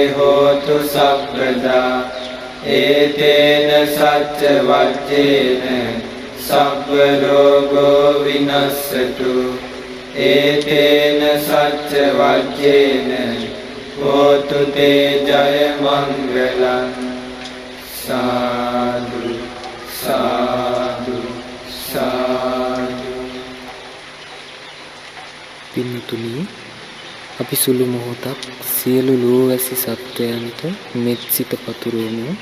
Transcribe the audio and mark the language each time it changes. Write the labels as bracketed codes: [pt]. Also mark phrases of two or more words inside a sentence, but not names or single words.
[pi] හෝතු සබ්බදා ඒතේන සච්ච වජ්ජේන සබ්බ රෝගෝ විනස්සතු ඒතේන සච්ච වජ්ජේන හෝතු තේ ජය මංගලං සාදු සාදු සාදු. [si] පින්තුනි, අපි සුළු මොහොතක් සියලු ලෝවැසි සත්වයන්ට මෙත් සිත පතුරවමු.